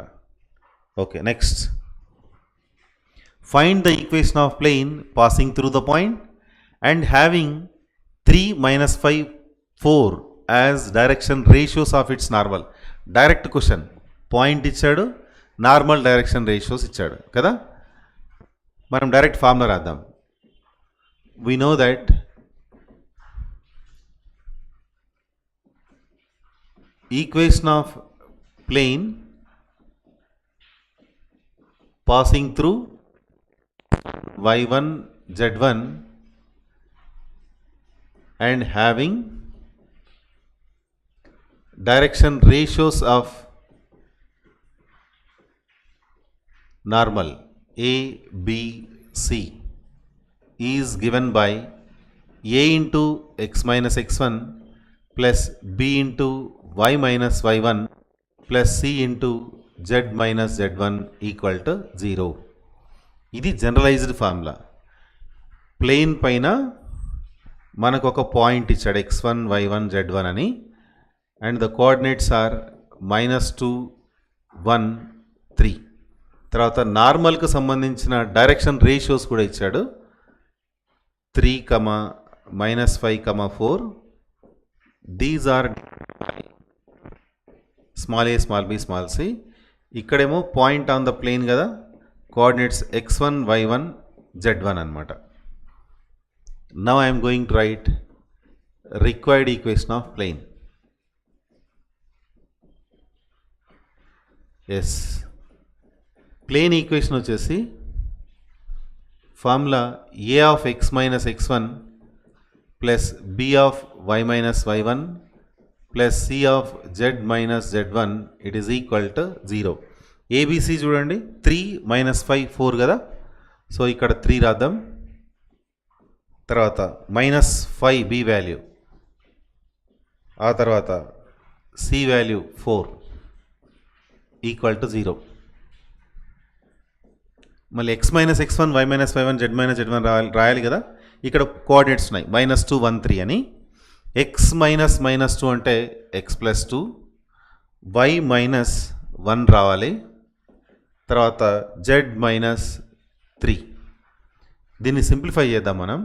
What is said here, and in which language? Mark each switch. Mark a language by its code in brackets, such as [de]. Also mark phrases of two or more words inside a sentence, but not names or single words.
[en] okay, next find the equation of plane passing through the point and having 3, -5, 4 as direction ratios of its normal. direct question, [te] పాయింట్ ఇచ్చాడు, నార్మల్ [en] direction ratios [te] ఇచ్చాడు కదా. మనం [en] direct formula [te] రాద్దాం. [en] we know that equation of plane passing through y1 z1 and having direction ratios of normal a b c is given by a into x minus x1 plus b into y minus y1 plus c into z minus z1 equal to 0. [te] ఇది [en] generalized formula. [te] ప్లేన్ పైన మనకు ఒక పాయింట్ ఇచ్చాడు x1 y1 z1 అని, [en] and the coordinates are -2 1 3. [te] తర్వాత నార్మల్కి సంబంధించిన [en] direction ratios [te] కూడా ఇచ్చాడు, 3, -5, 4. [en] these are small a small b small c. [te] ఇక్కడేమో [en] point on the plane [te] కదా, కోఆర్డినేట్స్ x1 y1 z1 అనమాట. [en] now I'm going to write required equation of plane. yes, plane equation వచ్చేసి formula a of x minus x1 plus b of y minus y1 plus c of z minus z1 it is equal to 0. [te] ఏబిసి చూడండి, 3, -5, 4 కదా. సో ఇక్కడ 3 రాద్దాం. తర్వాత -5 [en] b value, [te] ఆ తర్వాత [en] c value 4 equal to 0. [te] మళ్ళీ [en] x minus x1 y minus y1 z minus z1 [te] రాయాలి కదా. ఇక్కడ కోఆర్డినేట్స్ ఉన్నాయి, -2 1 3 అని. [en] x minus -2 [te] అంటే [en] x plus 2, y minus 1 [te] రావాలి, తర్వాత [en] z minus 3. [te] దీన్ని సింప్లిఫై చేద్దాం మనం.